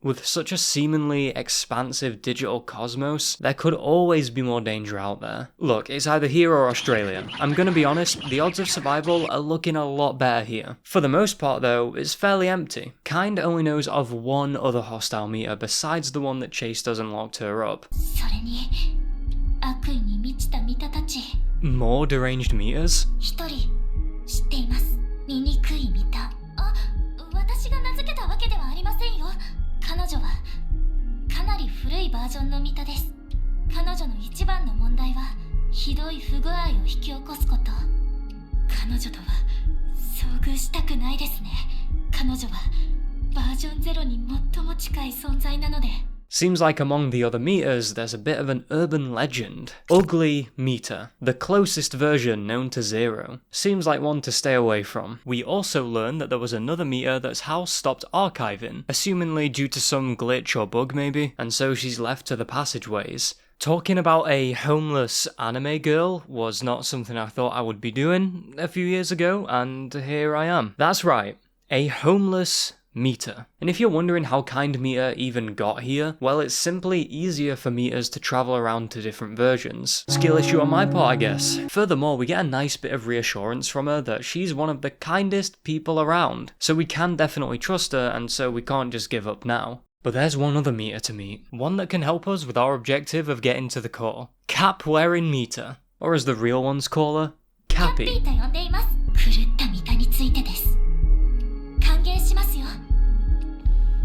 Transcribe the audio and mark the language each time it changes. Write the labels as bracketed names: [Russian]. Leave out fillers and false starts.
[English] With such a seemingly expansive digital cosmos, there could always be more danger out there. Look, it's either here or Australia. I'm gonna be honest, the odds of survival are looking a lot better here. For the most part though, it's fairly empty. Kind only knows of one other hostile Mita besides the one that chased us and locked her up. [Japanese] それに、悪意に満ちたミタたち。 [English] More deranged Mitas? [Japanese] 一人知っています。醜いミタ。あ、私が名付けたわけではありませんよ。彼女はかなり古いバージョンのミタです。彼女の一番の問題はひどい不具合を引き起こすこと。彼女とは遭遇したくないですね。彼女はバージョン0に最も近い存在なので。 [English] Seems like among the other Mitas, there's a bit of an urban legend. Ugly Mita, the closest version known to Zero. Seems like one to stay away from. We also learned that there was another Mita that's house stopped archiving, assumingly due to some glitch or bug maybe, and so she's left to the passageways. Talking about a homeless anime girl was not something I thought I would be doing a few years ago, and here I am. That's right, a homeless Mita. And if you're wondering how Kind Mita even got here, well, it's simply easier for Mitas to travel around to different versions. Skill issue on my part, I guess. Furthermore, we get a nice bit of reassurance from her that she's one of the kindest people around, so we can definitely trust her, and so we can't just give up now. But there's one other Mita to meet, one that can help us with our objective of getting to the core. Cap-wearing Mita, or as the real ones call her, Cappy. [Japanese] と呼んでいます。狂ったミタについてです。歓迎しますよ。やっほー。